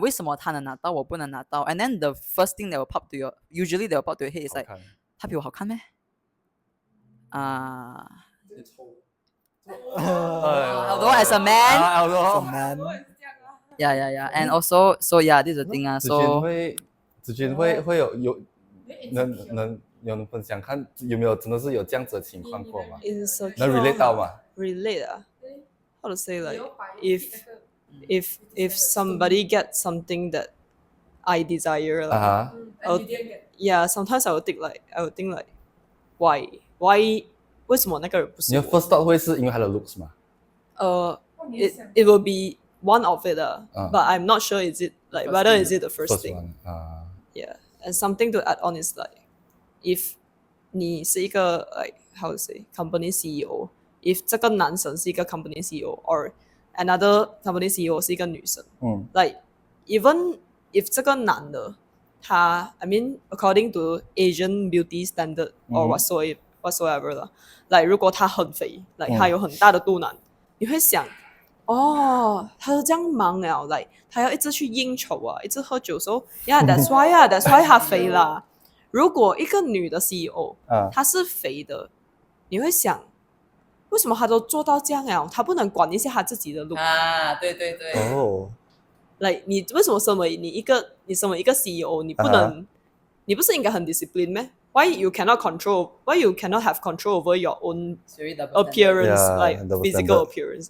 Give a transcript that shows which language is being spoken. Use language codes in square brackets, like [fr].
[zh] 为什么他能拿到我不能拿到 [en] and then the first thing that will pop to your head is like [zh] 他比我好看咩 [en] although as a man, As a man. yeah, and also so yeah, this is the thing so [zh] 子君会有能分享看有没有真的是有这样子的情况过吗？ [en] Insecure [zh] 能 relate 到吗？ [en] relate how to say, like if somebody gets something that I desire, like, yeah, sometimes I would think like why [zh] 为什么那个人不是我？你的 [en] first thought [zh] 会是因为他的 looks 吗？ [en] it will be one of it, but I'm not sure is it like whether is it the first thing. One. Yeah, and something to add on is like, if [zh] 你是一个 [en] like how to say company CEO, if [zh] 这个男生是一个 [en] company CEO or another company CEO [zh] 是一个女生， [en] like even if [zh] 这个男的他 [en] I mean according to Asian beauty standard or whatsoever 啦， like [zh] 如果他很肥 [en] like [zh] 他有很大的肚腩，你会想他都这样忙了 like 他要一直去应酬一直喝酒 [en] so yeah that's why [zh] 他肥啦。如果一个女的 CEO 她是肥的，你会想为什么她都做到这样了，她不能管一下她自己的 look 对对对 like 你为什么身为你身为一个 CEO 你不能你不是应该很 discipline 咩？ [en] Why you cannot have control over your own appearance, like physical appearance?